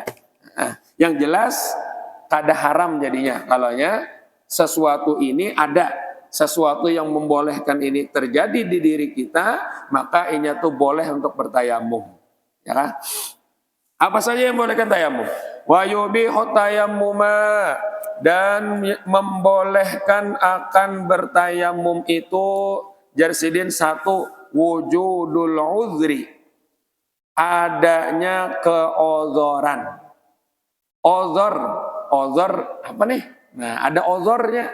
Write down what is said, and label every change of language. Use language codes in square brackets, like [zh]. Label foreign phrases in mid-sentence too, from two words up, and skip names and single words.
[bjn] Nah, yang jelas kada haram jadinya. [id] Kalaunya sesuatu ini ada, sesuatu yang membolehkan ini terjadi di diri kita, maka ini tuh boleh untuk bertayamum. Ya kan? Apa saja yang membolehkan tayamum? [ar] ويبيح التيمم, [id] dan membolehkan akan bertayamum itu Jarsidin satu, [ar] وجود العذر, [id] adanya keozoran. Ozor apa nih? Nah, ada ozornya.